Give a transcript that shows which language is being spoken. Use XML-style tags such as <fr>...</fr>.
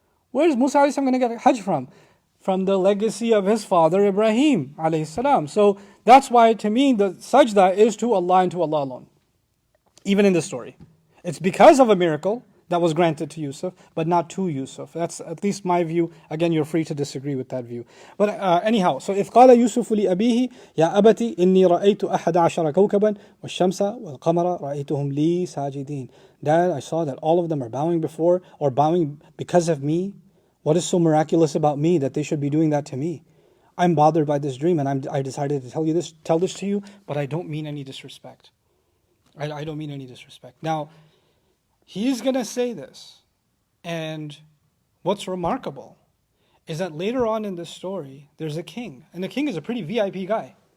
<en>Where is Musa alayhi salam going to get Hajj from? From the legacy of his father Ibrahim alayhi salam. So that's why to me the sajda is to Allah and to Allah alone. Even in this story. It's because of a miracle that was granted to Yusuf, but not to Yusuf. That's at least my view. Again, you're free to disagree with that view. But anyhow, so</en> <ar>إذ قال يوسف لأبيه يا أبتي إني رأيت أحد عشر كوكبا والشمس والقمر رأيتهم لي ساجدين.</ar> <en>Dad, I saw that all of them are bowing because of me. What is so miraculous about me that they should be doing that to me? I'm bothered by this dream, and I decided to tell this to you, but I don't mean any disrespect. I don't mean any disrespect. Now, he's going to say this, and what's remarkable is that later on in this story, there's a king, and the king is a pretty VIP guy.</en>